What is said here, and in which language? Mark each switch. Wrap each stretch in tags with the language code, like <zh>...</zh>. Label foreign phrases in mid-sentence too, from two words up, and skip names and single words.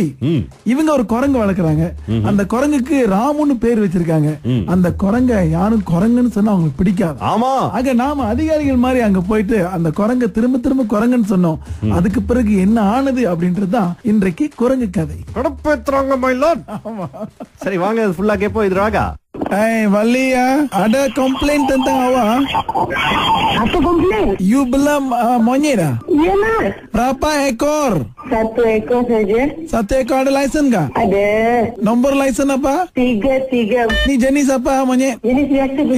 <ta>இவங்க ஒரு குரங்கு வளர்க்குறாங்க. அந்த குரங்குக்கு ராமுன்னு பேர் வச்சிருக்காங்க. அந்த குரங்க யாரும் குரங்குன்னு சொன்னா அவங்களுக்கு பிடிக்காது. ஆமா, ஆக நாம அதிகாரிகள் மாதிரி அங்க போயிட்டு அந்த குரங்க திரும்ப திரும்ப குரங்குன்னு சொன்னோம். அதுக்கு பிறகு என்ன ஆனது அப்படின்றதுதான் இன்றைக்கு குரங்கு கதை. கடப்பேத்துறாங்க</ta> <en>my lord.</en> <ta>சரி வாங்க ஃபுல்லா கேப்போம். இது ராகா.</ta> <ms>Valia, ada komplain tentang awak. Apa komplain? You belum monyet dah? Iyalah. Berapa ekor? 1 ekor saja. 1 ekor ada lesen kah? Ada. Nombor lesen apa? 3. Ni jenis apa monyet? Jenis biasa punya.</ms>